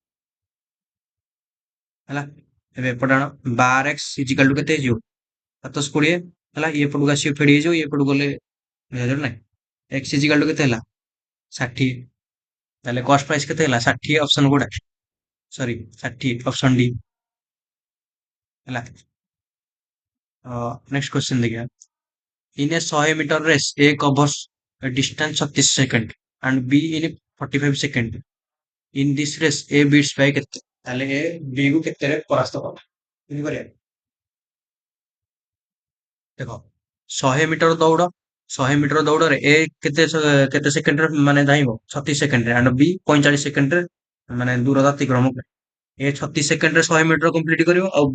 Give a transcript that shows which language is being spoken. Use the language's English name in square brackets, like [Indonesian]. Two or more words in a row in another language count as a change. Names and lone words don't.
[Odia] ହେଲା ଏବେ ଏପଟେ ଆଣ 12x [English] equal to [Odia] କେତେ ହେଇଯିବ 720 ହେଲା ଇଏ ପଟକୁ ଆସିବ ଫେଡି ହେଇଯିବ ଇଏ ପଟକୁ ଗଲେ ନାଇଁ x [English] equal to [Odia] କେତେ ହେଲା 60 ତାହେଲେ [English] cost price [Odia] କେତେ ହେଲା 60 ଅପସନ କୋଉଟା ସରି 60 [English] option D [Odia] ହେଲା [English] next question ଦେଖିବା in a 100 meter race A covers a distance 36 seconds and B in 45 seconds in this race A beats by [Odia] କେତେ ତାହେଲେ A B କୁ କେତେରେ ପରାସ୍ତ କଲା କେମିତି କରିବା ଦେଖ 100 ମିଟର ଦୌଡ଼ 100 ମିଟର ଦୌଡ଼ରେ ଏ କେତେ ସେକେଣ୍ଡରେ ମାନେ ଧାଇଁବ 36 ସେକେଣ୍ଡରେ ଆଣ୍ଡ ବି 45 ସେକେଣ୍ଡରେ ମାନେ ଦୂରତା ଅତିକ୍ରମ କରେ ଏ 36 ସେକେଣ୍ଡରେ 100 ମିଟର କମ୍ପ୍ଲିଟ କରିବ ଆଉ